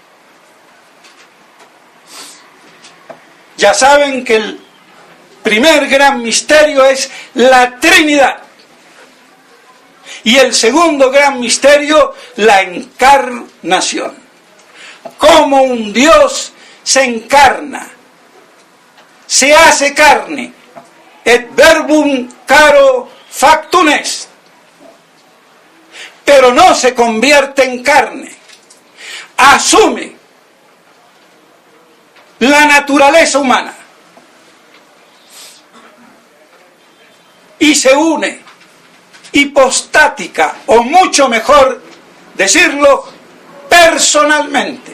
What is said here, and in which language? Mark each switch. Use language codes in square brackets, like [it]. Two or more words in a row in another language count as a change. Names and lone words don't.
[es] Ya saben que el primer gran misterio es la Trinidad. Y el segundo gran misterio, la encarnación. Cómo un Dios se encarna, se hace carne. [la] Et verbum caro factum est. [es] Pero no se convierte en carne. Asume la naturaleza humana y se une hipostática, o mucho mejor decirlo, personalmente.